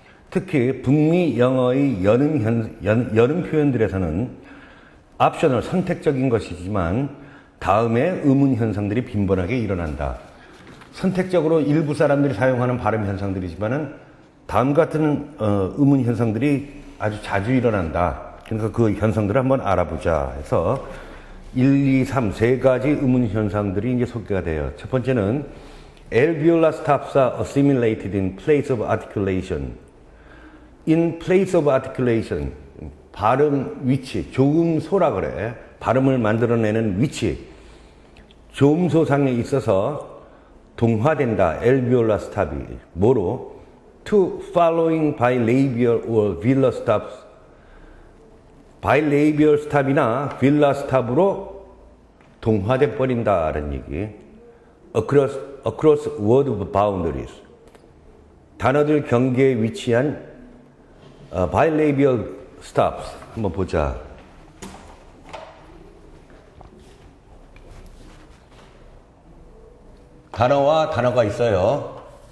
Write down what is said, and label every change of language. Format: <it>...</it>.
<ko>특히 북미 영어의 연음 표현들에서는 옵셔널, 선택적인 것이지만 다음에 의문 현상들이 빈번하게 일어난다. 선택적으로 일부 사람들이 사용하는 발음 현상들이지만은 다음 같은 의문 현상들이 아주 자주 일어난다. 그러니까 그 현상들을 한번 알아보자 해서 1, 2, 3 세 가지 의문 현상들이 이제 소개가 돼요. 첫 번째는</ko> <en>alveolar stops are assimilated in place of articulation. In place of articulation,</en> <ko>발음 위치, 조음소라 그래. 발음을 만들어내는 위치, 조음소상에 있어서 동화된다. alveolar stop이 뭐로?</ko> <en>to following bilabial or velar stops.</en> <ko>bilabial stop이나 velar stop으로 동화돼 버린다라는 얘기.</ko> <en>across word boundaries.</en> <ko>단어들 경계에 위치한 bilabial stops. 한번 보자. 단어와 단어가 있어요.</ko>